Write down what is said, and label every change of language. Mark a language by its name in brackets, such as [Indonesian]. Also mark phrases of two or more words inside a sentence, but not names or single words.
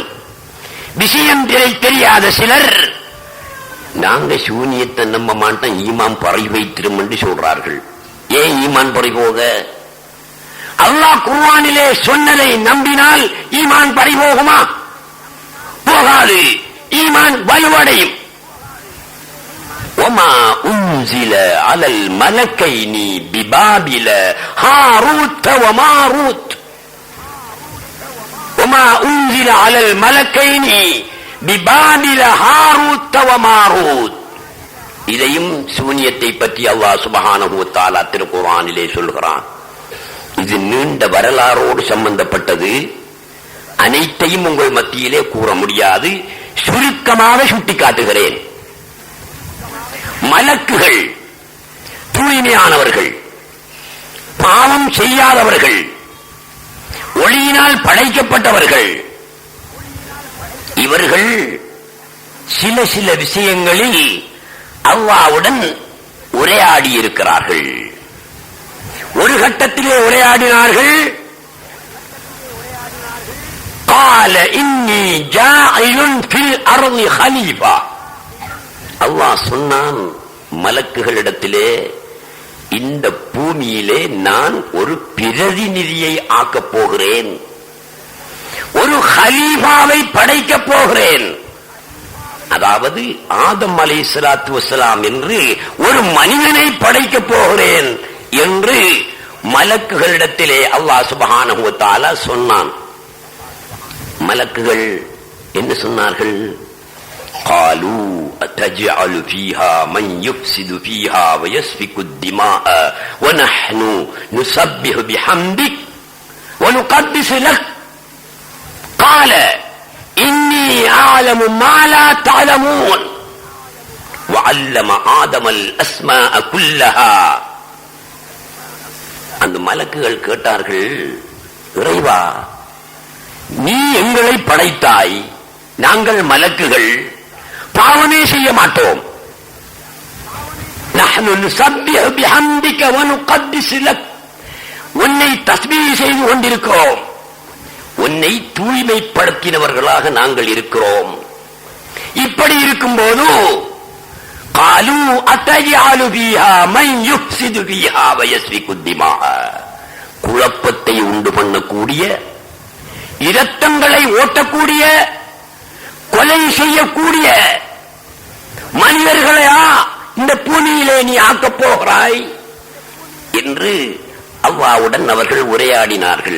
[Tamil] விஷயம் தெரியாத சிலர் நாங்க சூனியத்தை நம்ப மாட்டோம், ஈமான் பறி வைத்திரும் என்று சொல்றார்கள். ஏன் ஈமான் பறி போக? அல்லாஹ் குர்ஆனிலே சொன்னதை நம்பினால் ஈமான் பறி போகுமா? போகாது, ஈமான் வலுவடையும். [Arabic] وما أنزل على الملكين ببابل هاروت وماروت وما أنزل على الملكين ببابل هاروت وماروت. [Tamil] இதையும் சூனியத்தை பற்றி [Arabic] الله سبحانه وتعالى [Tamil] திருக்குர்ஆனிலே சொல்கிறான். இது நீண்ட வரலாறோடு சம்பந்தப்பட்டது. அனைத்தையும் உங்கள் மத்தியிலே கூற முடியாது. சுருக்கமாக சுட்டிக்காட்டுகிறேன். மலக்குகள் தூய்மையானவர்கள், பாவம் செய்யாதவர்கள், ஒளியினால் படைக்கப்பட்டவர்கள். இவர்கள் சில சில விஷயங்களில் அல்லாஹ்வுடன் உரையாடி இருக்கிறார்கள். ஒரு கட்டத்திலே உரையாடினார்கள். [Arabic] قال إني جاعل في الأرض خليفة. [Tamil] அல்லாஹ் சொன்னான் மலக்குகளிடத்திலே, இந்த பூமியிலே நான் ஒரு பிரதிநிதியை ஆக்கப் போகிறேன், ஒரு ஹலீஃபாவை படைக்கப் போகிறேன். அதாவது ஆதம் [Arabic] عليه الصلاة والسلام [Tamil] என்று ஒரு மனிதனை படைக்கப் போகிறேன் என்று மலக்குகளிடத்திலே [Arabic] الله سبحانه وتعالى [Tamil] சொன்னான். மலக்குகள் என்ன சொன்னார்கள்? [Arabic] قالوا أتجعل فيها من يفسد فيها ويسفك الدماء ونحن نسبح بحمدك ونقدس لك قال إني أعلم ما لا تعلمون وعلم آدم الأسماء كلها. [Tamil] அந்த மலக்குகள் கேட்டார்கள், இறைவா, நீ எங்களை படைத்தாய், நாங்கள் மலக்குகள் பாவமே செய்ய மாட்டோம். [Arabic] نحن نسبح بحمدك ونقدس لك. [Tamil] உன்னை தஸ்பீஹ் செய்து கொண்டிருக்கிறோம், உன்னை தூய்மைப்படுத்தினவர்களாக நாங்கள் இருக்கிறோம். இப்படி இருக்கும்போது [Arabic] قالوا أتجعل فيها من يفسد فيها ويسفك الدماء. [Tamil] குழப்பத்தை உண்டு பண்ணக்கூடிய, இரத்தங்களை ஓட்டக்கூடிய, கொலை செய்யக்கூடிய மனிதர்களையா இந்த பூமியிலே நீ ஆக்கப் போகிறாய் என்று அல்லாஹ்வுடன் அவர்கள் உரையாடினார்கள்.